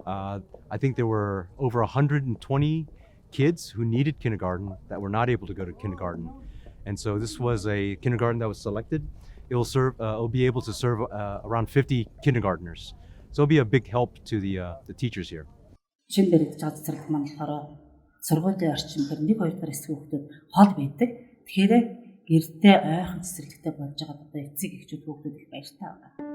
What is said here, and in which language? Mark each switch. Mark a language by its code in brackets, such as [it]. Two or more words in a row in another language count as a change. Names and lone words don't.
[en] I think there were over 120 kids who needed kindergarten that were not able to go to kindergarten. And so this was a kindergarten that was selected. It'll be able to serve around 50 kindergartners. So it'll be a big help to the teachers here. [mn] Шин баригдаж байгаа цэцэрлэг маань болохоор сургуулийн орчимдэр 1-2 дахь эсрэг хүүхдүүд хол байдаг. Тэгэхээр гэртээ ойрхон цэцэрлэгтэй болж байгаа одоо эцэг эхчүүд хүүхдүүд их баяртай байна.